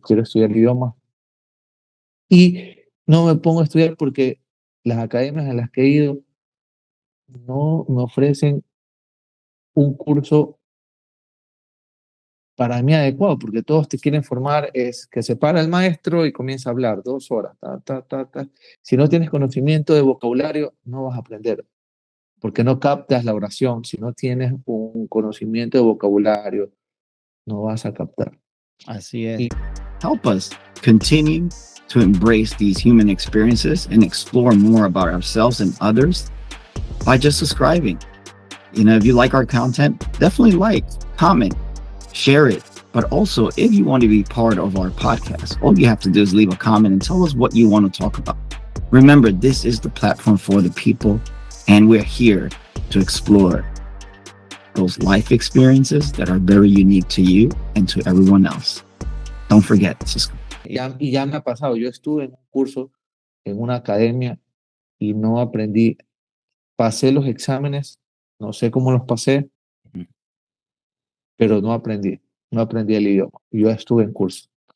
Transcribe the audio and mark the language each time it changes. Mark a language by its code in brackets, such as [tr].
[es] Quiero estudiar el idioma y no me pongo a estudiar porque las academias en las que he ido no me ofrecen un curso para mí adecuado, porque todos te quieren formar, es que se para el maestro y comienza a hablar 2 horas, ta, ta, ta, ta. Si no tienes conocimiento de vocabulario, no vas a aprender, porque no captas la oración. Si no tienes un conocimiento de vocabulario, no vas a captar. Así es. [en] Help us continue to embrace these human experiences and explore more about ourselves and others by just subscribing. You know, if you like our content, definitely like, comment, share it. But also, if you want to be part of our podcast, all you have to do is leave a comment and tell us what you want to talk about. Remember, this is the platform for the people, and we're here to explore those life experiences that are very unique to you and to everyone else. Don't forget, Cisco. [es] Y ya me ha pasado, yo estuve en un curso, en una academia, y no aprendí. Pasé los exámenes, no sé cómo los pasé, pero no aprendí el idioma. Yo estuve en curso.